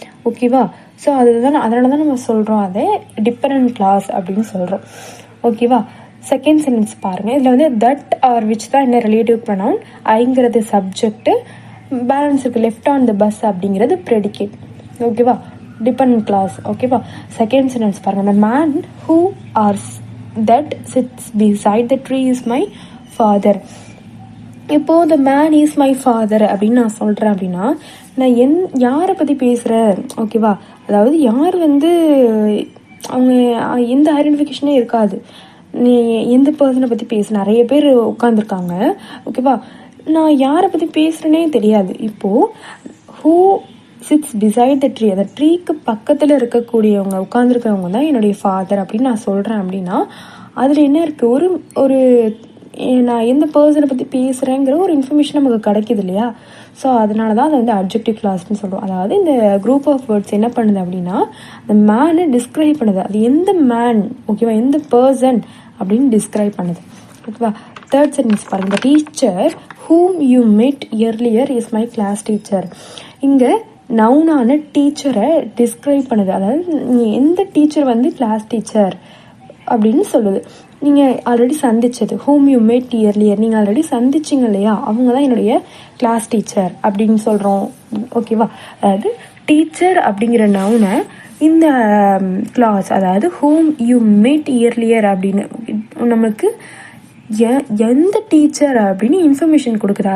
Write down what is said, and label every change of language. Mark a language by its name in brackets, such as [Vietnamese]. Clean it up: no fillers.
[Tamil] ஓகேவா, ஸோ அதனால தான் நம்ம சொல்கிறோம் அதை டிபெண்டன்ட் கிளாஸ் அப்படின்னு சொல்கிறோம். ஓகேவா, செகண்ட் சென்டென்ஸ் பாருங்கள். இதில் வந்து தட் ஆர் விச் தான் என்ன ரிலேட்டிவ் ப்ரொனவுன், ஐங்கிறது சப்ஜெக்ட்டு, பேலன்ஸ் இருக்குது [English] left on the bus [Tamil] அப்படிங்கிறது ப்ரெடிகேட். ஓகேவா, டிபெண்டன்ட் கிளாஸ். ஓகேவா, செகண்ட் சென்டென்ஸ் பாருங்கள். [English] the man who or that sits beside the tree is my father. [Tamil] இப்போது [English] the man is my father [Tamil] அப்படின்னு நான் சொல்கிறேன் அப்படின்னா நான் யாரை பற்றி பேசுகிறேன். ஓகேவா, அதாவது யார் வந்து அவங்க எந்த ஐடென்டிஃபிகேஷனே இருக்காது. நீ எந்த பர்சனை பற்றி பேச நிறைய பேர் உட்காந்துருக்காங்க. ஓகேவா, நான் யாரை பற்றி பேசுகிறேனே தெரியாது. இப்போது [English] who sits beside the tree, [Tamil] அந்த ட்ரீக்கு பக்கத்தில் இருக்கக்கூடியவங்க உட்காந்துருக்கிறவங்க தான் என்னுடைய ஃபாதர் அப்படின்னு நான் சொல்கிறேன் அப்படின்னா அதில் என்ன இருக்குது, ஒரு நான் எந்த பர்சனை பற்றி பேசுகிறேங்கிற ஒரு இன்ஃபர்மேஷன் நமக்கு கிடைக்கிது இல்லையா. ஸோ அதனால தான் அதை வந்து அட்ஜெக்டிவ் கிளாஸ்ன்னு சொல்கிறோம். அதாவது இந்த குரூப் ஆஃப் வேர்ட்ஸ் என்ன பண்ணுது அப்படின்னா அந்த மேனை டிஸ்கிரைப் பண்ணுது. அது எந்த மேன், ஓகேவா, எந்த பர்சன் அப்படின்னு டிஸ்கிரைப் பண்ணுது. ஓகேவா, தேர்ட் சென்டென்ஸ் பாருங்கள். [English] The teacher whom you met earlier is my class teacher. [Tamil] இங்கே நவுனான டீச்சரை டிஸ்கிரைப் பண்ணுது. அதாவது எந்த டீச்சர் வந்து கிளாஸ் டீச்சர் அப்படின்னு சொல்லுது. நீங்கள் already சந்திச்சது [English] whom you met earlier, [Tamil] நீங்கள் ஆல்ரெடி சந்திச்சிங்க இல்லையா, அவங்க தான் என்னுடைய கிளாஸ் டீச்சர் அப்படின்னு சொல்கிறோம். ஓகேவா, அதாவது டீச்சர் அப்படிங்கிற நவுனை இந்த கிளாஸ், அதாவது [English] whom you met earlier [Tamil] அப்படின்னு நமக்கு எந்த டீச்சர் அப்படின்னு இன்ஃபர்மேஷன் கொடுக்குது.